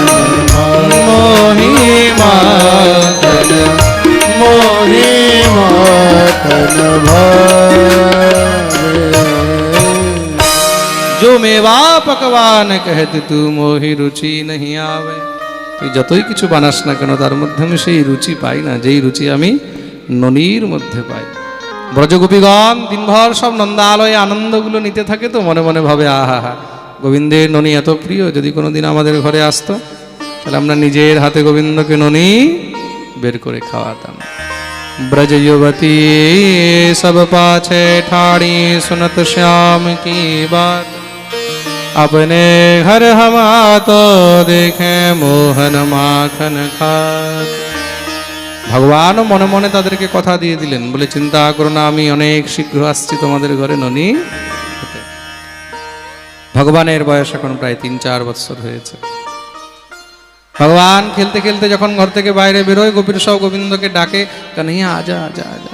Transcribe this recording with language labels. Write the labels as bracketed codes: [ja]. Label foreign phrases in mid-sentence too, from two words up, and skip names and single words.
[bra] मोही माखन मोही माखन भावे जो मेवा पकवान कहते तू मोही रुचि नहीं आवे। [bn] তুই যতই কিছু বানাস না কেন তার মধ্যে আমি সেই রুচি পাই না, যেই রুচি আমি ননীর মধ্যে পাই। ব্রজগোপীগণ দিনভর সব নন্দালয়ে আনন্দগুলো নিতে থাকে, তো মনে মনে ভাবে আহা হা, গোবিন্দের ননী এত প্রিয়, যদি কোনোদিন আমাদের ঘরে আসতো তাহলে আমরা নিজের হাতে গোবিন্দকে ননী বের করে খাওয়াতাম। [bra] ब्रज युवती सब पाछे ठाड़ी सुनत श्याम की बात, अपने घर हम तो देखे मोहन माखन खात। [bn] ভগবান মনে মনে তাদেরকে কথা দিয়ে দিলেন, বলে চিন্তা করো না, আমি অনেক শীঘ্র আসছি তোমাদের ঘরে ননী খেতে। ভগবানের বয়স এখন প্রায় 3-4 বছর হয়েছে। ভগবান খেলতে খেলতে যখন ঘর থেকে বাইরে বেরোয়, গোপীর সব গোবিন্দকে ডাকে, কান্হাইয়া [hi] आजा आजा आजा।